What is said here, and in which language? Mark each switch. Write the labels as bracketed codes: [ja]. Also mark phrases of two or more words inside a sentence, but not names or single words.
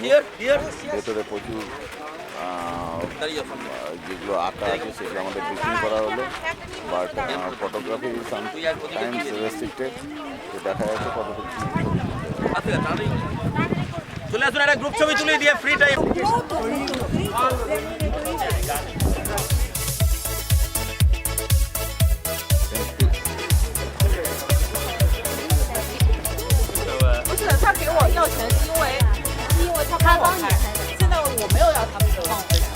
[bn] ভেতরে প্রচুর যেগুলো আঁকা আছে সেগুলো আমাদের ব্রিফিং করা হলো, [en] but photography sometimes restricted, [bn] তো দেখা যাচ্ছে কতটুকু চলে আসুন, একটা গ্রুপ ছবি তুলে দিয়ে [en] free time. [zh] 他给我要钱是因为他帮我开，现在我没有要他们帮我开。